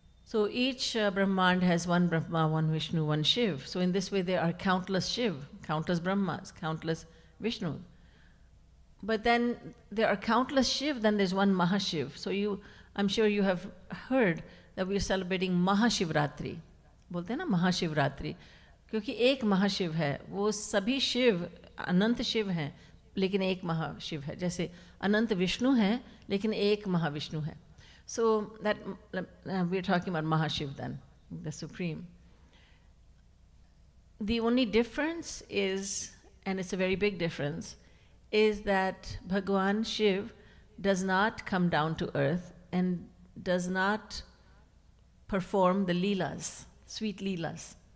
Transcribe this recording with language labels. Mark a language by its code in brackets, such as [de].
[en] So each Brahmand has one Brahma, one Vishnu, one Shiv. So in this way there are countless Shiv, countless Brahmas, countless Vishnu. But then there are countless Shiv, then there's one Mahashiv. So I'm sure you have heard that we are celebrating Mahashivratri. [hi] बोलते हैं ना महाशिवरात्रि, क्योंकि एक महाशिव है, वो सभी शिव अनंत शिव हैं लेकिन एक महाशिव है, जैसे अनंत विष्णु हैं लेकिन एक महाविष्णु है. [en] So that we're talking about Mahashiv then, the supreme. The only difference is, and it's a very big difference, is that Bhagwan Shiv does not come down to earth and does not perform the leelas, sweet leelas.